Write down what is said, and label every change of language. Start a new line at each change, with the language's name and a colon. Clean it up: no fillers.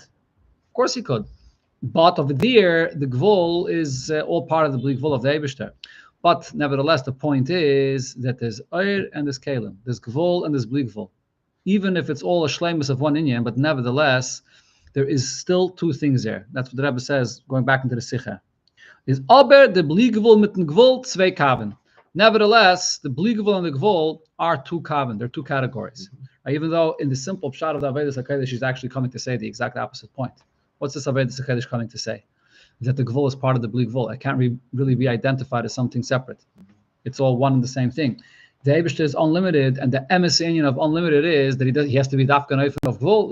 English: Of course he could. But over there, the Gvul is all part of the Bligvul of the Eibishter. But nevertheless, the point is that there's Eir and there's Kalim. There's Gvul and there's Bligvul. Even if it's all a shleimus of one inyan, but nevertheless, there is still two things there. That's what the Rebbe says, going back into the Sikha.
Yiddish: Is aber the Bligvul mit dem Gvul zwei Kaven.
English: Nevertheless, the Bligvul and the Gvul are two kaven. They're two categories. Even though in the simple pshat of the Avedis HaKadosh, she's actually coming to say the exact opposite point. What's this Avedis HaKadosh coming to say? That the Gvul is part of the Bligvul. It can't really be identified as something separate. It's all one and the same thing. The Eibishter is unlimited, and the emes inyan of unlimited is that he has to be dafka neifin of Gvul.